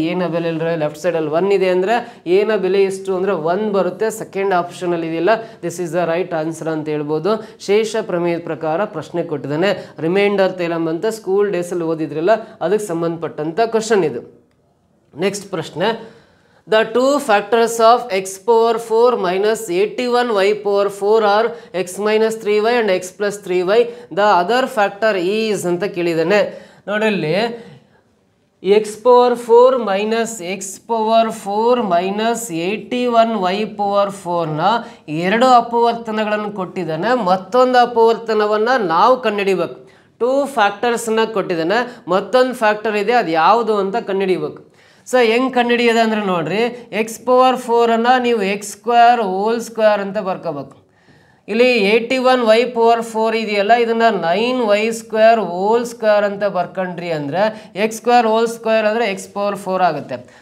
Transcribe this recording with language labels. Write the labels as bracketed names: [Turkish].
[Kannada] ಏನ ಬೆಲೆ ಇಲ್ಲರೆ ಲೆಫ್ಟ್ ಸೈಡಲ್ಲಿ 1 ಇದೆ ಅಂದರೆ ಏನ ಬೆಲೆ ಎಷ್ಟು ಅಂದರೆ 1 ಬರುತ್ತೆ. ಸೆಕೆಂಡ್ ಆಪ್ಷನಲ್ಲಿ ಇದೆಯಲ್ಲ, [English] this is the right answer [Kannada] ಅಂತ ಹೇಳ್ಬೋದು. ಶೇಷ ಪ್ರಮೇಯದ ಪ್ರಕಾರ ಪ್ರಶ್ನೆ ಕೊಟ್ಟಿದ್ದಾನೆ. ರಿಮೈಂಡರ್ ಥಿಯರಮ್ ಅಂತ ಸ್ಕೂಲ್ ಡೇಸಲ್ಲಿ ಓದಿದ್ರಲ್ಲ, ಅದಕ್ಕೆ ಸಂಬಂಧಪಟ್ಟಂಥ ಕ್ವಶನ್ ಇದು. ನೆಕ್ಸ್ಟ್ ಪ್ರಶ್ನೆ. [English] The two factors of x power 4 minus 81y power 4 are x minus 3y and x plus 3y. The other factor is [Kannada] ಅಂತ ಕೇಳಿದ್ದಾನೆ. ನೋಡಿಲ್ಲಿ x power 4 minus x power 4 minus 81y power 4 ನ ಎರಡು ಅಪವರ್ತನಗಳನ್ನು ಕೊಟ್ಟಿದ್ದಾನೆ. ಮತ್ತೊಂದು ಅಪವರ್ತನವನ್ನು ನಾವು ಕಂಡುಹಿಡಿಬೇಕು. Two ಫ್ಯಾಕ್ಟರ್ಸ್ನ ಕೊಟ್ಟಿದ್ದಾನೆ, ಮತ್ತೊಂದು ಫ್ಯಾಕ್ಟರ್ ಇದೆ, ಅದು ಯಾವುದು ಅಂತ ಕಂಡುಹಿಡಿಬೇಕು. ಸೊ ಹೆಂಗೆ ಕಂಡುಹಿಡಿಯೋದು ಅಂದರೆ ನೋಡ್ರಿ, ಎಕ್ಸ್ ಪವರ್ 4 ನೀವು ಎಕ್ಸ್ ಸ್ಕ್ವೇರ್ ಹೋಲ್ ಸ್ಕ್ವೇರ್ ಅಂತ ಬರ್ಕೋಬೇಕು. ಇಲ್ಲಿ 81y ಪವರ್ 4 ಇದೆಯಲ್ಲ, ಇದನ್ನು 9y ಸ್ಕ್ವೇರ್ ಹೋಲ್ ಸ್ಕ್ವೇರ್ ಅಂತ ಬರ್ಕೊಂಡ್ರಿ ಅಂದರೆ ಎಕ್ಸ್ ಸ್ಕ್ವೇರ್ ಹೋಲ್ ಸ್ಕ್ವೇರ್ ಅಂದರೆ ಎಕ್ಸ್ ಪವರ್ 4 ಆಗುತ್ತೆ.